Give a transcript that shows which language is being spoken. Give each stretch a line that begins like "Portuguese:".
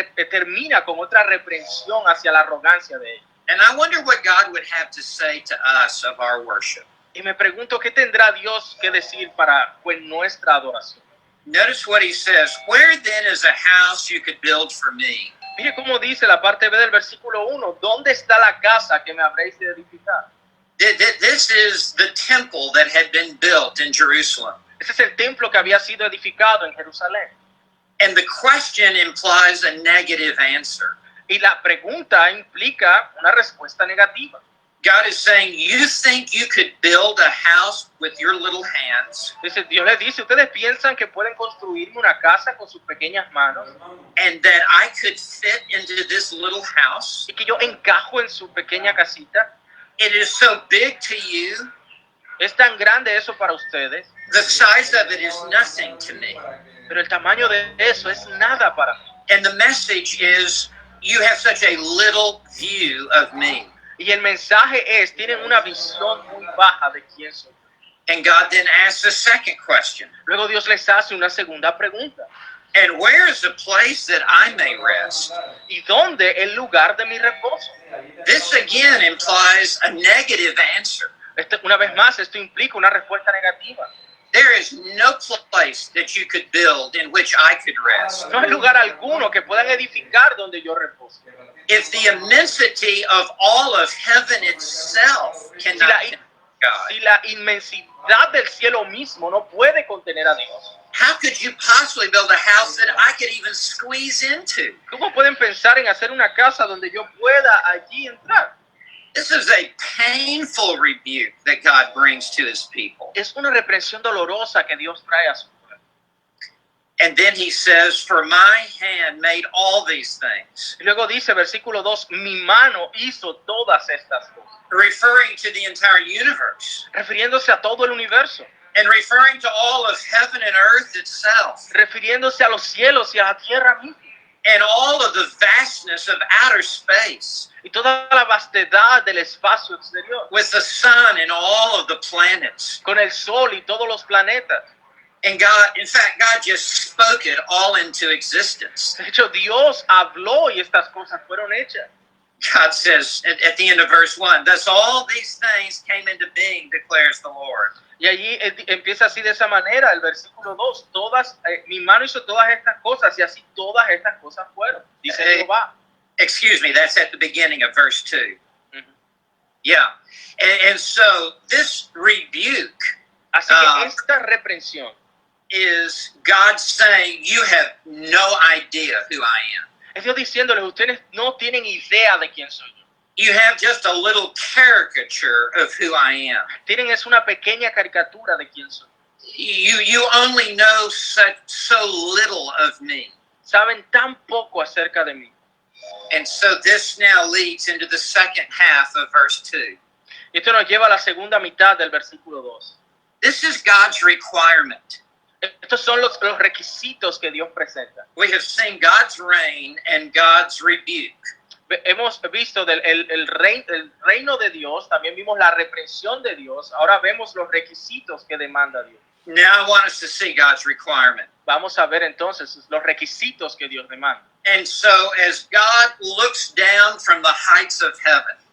Spanish: Termina con otra reprensión hacia la arrogancia de ellos.
English: And I wonder what God would have to say to us of our worship.
Spanish: Y me pregunto, ¿qué tendrá Dios que decir para nuestra adoración?
English: Notice what he says, where then is a house you could build for me?
Spanish: Mire cómo dice la parte B del versículo 1, ¿dónde está la casa que me habréis de edificar?
English: This is the temple that had been built in Jerusalem.
Spanish: Ese es el templo que había sido edificado en Jerusalén.
English: And the question implies a negative answer.
Spanish: Y la pregunta implica una respuesta negativa.
English: God is saying, you think you could build a house with your little hands,
Spanish: Dios les dice, ¿ustedes piensan que pueden construirme una casa con sus pequeñas manos?
English: and that I could fit into this little house?
Spanish: ¿Y que yo encajo en su pequeña casita?
English: It is so big to you,
Spanish: ¿Es tan grande eso para ustedes?
English: the size of it is nothing to me.
Spanish: Pero el tamaño de eso es nada para mí.
English: And the message is, you have such a little view of me.
Spanish: Y el mensaje es, tienen una visión muy baja de quién soy.
English: And God then asks a second question.
Spanish: Luego Dios les hace una segunda pregunta.
English: And where is the place that I may rest?
Spanish: ¿Y dónde el lugar de mi reposo?
English: This again implies a negative answer.
Spanish: Una vez más, esto implica una respuesta negativa.
English: There is no place that you could build in which I could rest.
Spanish: No hay lugar alguno que puedan edificar donde yo reposo.
English: If the immensity of all of heaven itself cannot contain God,
Spanish: Si la inmensidad del cielo mismo no puede contener a Dios,
English: how could you possibly build a house that I could even squeeze into?
Spanish: ¿cómo pueden pensar en hacer una casa donde yo pueda allí entrar?
English: This is a painful rebuke that God brings to his people.
Spanish: Es una reprensión dolorosa que Dios trae a su pueblo.
English: And then he says, for my hand made all these things,
Spanish: Y luego dice, versículo 2, mi mano hizo todas estas cosas,
English: referring to the entire universe
Spanish: refiriéndose a todo el universo,
English: and referring to all of heaven and earth itself
Spanish: refiriéndose a los cielos y a la tierra misma,
English: and all of the vastness of outer space
Spanish: y toda la vastedad del espacio exterior,
English: with the sun and all of the planets.
Spanish: con el sol y todos los planetas.
English: And God, in fact, God just spoke it all into existence.
Spanish: De hecho, Dios habló y estas cosas fueron hechas.
English: God says at the end of verse 1, thus all these things came into being, declares the Lord.
Spanish: Y allí empieza así de esa manera el versículo 2, mi mano hizo todas estas cosas y así todas estas cosas fueron, dice Jehová.
English: Excuse me, that's at the beginning of verse 2. Ujú. Yeah. And so this rebuke
Spanish: Así que esta reprensión
English: is God saying, you have no idea who I am.
Spanish: es Dios diciéndoles, ustedes no tienen idea de quién soy yo.
English: You have just a little caricature of who I am.
Spanish: Tienen es una pequeña caricatura de quién soy.
English: You only know so little of me.
Spanish: Saben tan poco acerca de mí.
English: And so this now leads into the second half of verse 2.
Spanish: Y esto nos lleva a la segunda mitad del versículo 2.
English: This is God's requirement.
Spanish: Estos son los requisitos que Dios presenta.
English: We have seen God's reign and God's rebuke.
Spanish: Hemos visto el reino de Dios, también vimos la reprensión de Dios, ahora vemos los requisitos que demanda Dios.
English: Now I want us to see God's requirement.
Spanish: Vamos a ver entonces los requisitos que Dios demanda.
English: And so as God looks down from the heights of heaven,